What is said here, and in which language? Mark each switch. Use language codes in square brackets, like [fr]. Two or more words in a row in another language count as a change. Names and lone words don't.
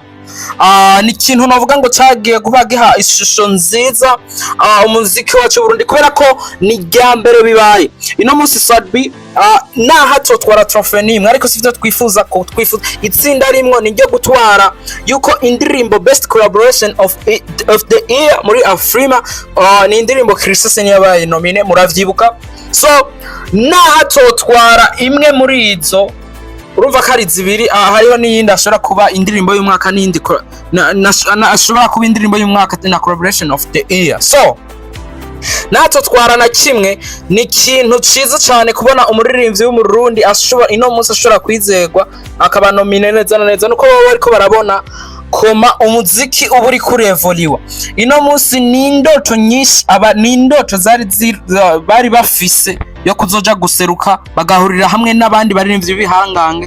[rn] Ni ikintu navuga ngo cyagiye kubagiha ishusho nziza umuziki wacu Burundi, kubera ko ni rya mbere bibaye. Ino munsi Satb hato twara trophy nimwe, ariko sivyo twifuza itsinda rimwe ni ryo gutwara yuko indirimbo [en] best collaboration of the year [rn] muri Afrima. Ni indirimbo Kristo yabaye nomine, muravyibuka. So hato twara imwe muri izo, urumva ko ari zibiri. Hariho n'iyindi ashobora kuba indirimbo y'umwaka, n'indi ashobora kuba indirimbo y'umwaka na [en] collaboration of the year. [rn] So natwe twara na kimwe, ni ikintu ciza cyane kubona umuririmbyi w'umurundi ashobora ino munsi ashobora kwizegwa akaba nomine neza na neza, nuko baba bariko barabona koma umuziki uba uri kurevoliwa. Ino munsi ni indoto nyinshi, ni indoto bari bafise yo kuzoja guseruka bagahurira hamwe n'abandi baririmbyi bihangange.